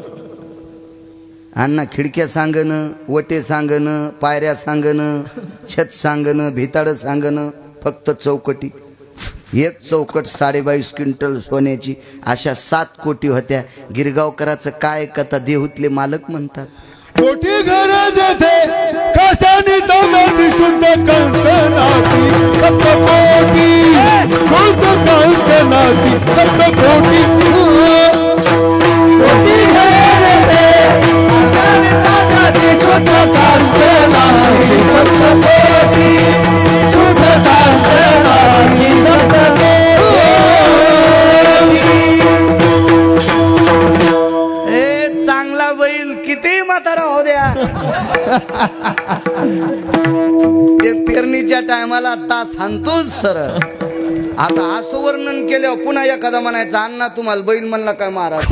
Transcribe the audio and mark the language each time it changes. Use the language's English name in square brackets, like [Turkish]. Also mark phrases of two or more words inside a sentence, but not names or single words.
[Marathi] अण्णा खिडक्या सांगणं, वटे सांगणं, पायऱ्या सांगणं, छत सांगणं, भिताडं सांगणं, फक्त चौकटी. 1 चौकट 22.5 क्विंटल सोन्याची. अशा 7 कोटी होत्या. गिरगावकराचं काय कथा देहूतले मालक म्हणतात. कोटी गरज थे कशानी दमाची शुद्ध कंकणाची सप्त कोटी शुद्ध कंकणाची सप्त कोटी. कोटी गरज थे कशानी दमाची शुद्ध कंकणाची सप्त कोटी शुद्ध कंकणाची सप्त कोटी. चांगला बैल किती म्हातारा हो द्या, ते पेरणीच्या टायमाला तास हाणतोच सरळ. आता असं वर्णन केल्यावर पुन्हा एखादा म्हणायचा, अण्णा तुम्हाला बैल म्हणला काय महाराज?